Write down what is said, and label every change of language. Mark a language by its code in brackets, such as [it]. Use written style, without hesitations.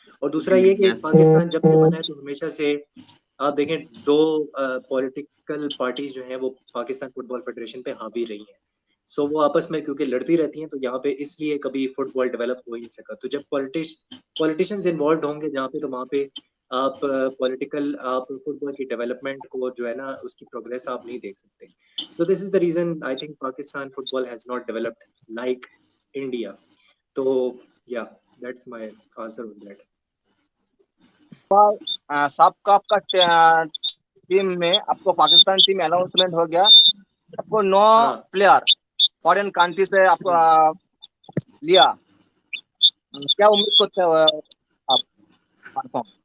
[hi] और दूसरा ये कि पाकिस्तान जब से बना है तो हमेशा से आप देखें दो पॉलिटिकल पार्टीज जो हैं वो पाकिस्तान फुटबॉल फेडरेशन पे हावी रही हैं। सो वो आपस में क्योंकि लड़ती रहती हैं तो यहाँ पे इसलिए कभी फुटबॉल डेवलप हो ही नहीं सका। तो जब पॉलिटिशियंस इन्वॉल्व होंगे जहाँ पे, तो वहाँ पे आप पॉलिटिकल आप फुटबॉल की डेवलपमेंट को जो है ना उसकी प्रोग्रेस आप नहीं देख सकते। [en] So this is the reason I think Pakistan football has not developed like India. So yeah, that's my answer on that. [hi] साफ कप का टीम में आपको पाकिस्तान टीम अनाउंसमेंट हो गया, आपको 9 प्लेयर फॉरेन कंट्री से आपको लिया, क्या उम्मीद करते हो आप?